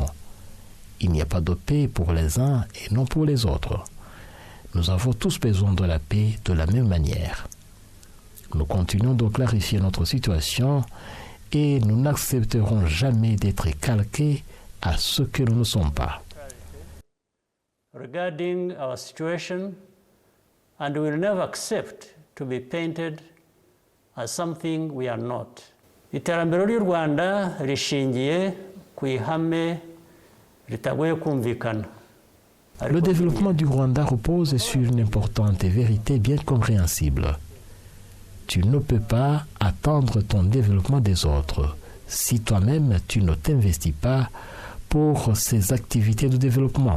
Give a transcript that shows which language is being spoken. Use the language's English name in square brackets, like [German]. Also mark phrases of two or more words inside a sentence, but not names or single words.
[French] Il n'y a pas de paix pour les uns et non pour les autres. Nous avons tous besoin de la paix de la même manière. Nous continuons de clarifier notre situation et nous n'accepterons jamais d'être calqués à ce que nous ne sommes pas. [English] Regarding our situation, and we will never accept to be painted as something we are not. [Kinyarwanda] Iterambere ry'u Rwanda rishingiye ku ihame ritagoye kumvikana. [French] Le développement du Rwanda repose sur une importante vérité bien compréhensible. Tu ne peux pas attendre ton développement des autres si toi-même tu ne t'investis pas pour ces activités de développement.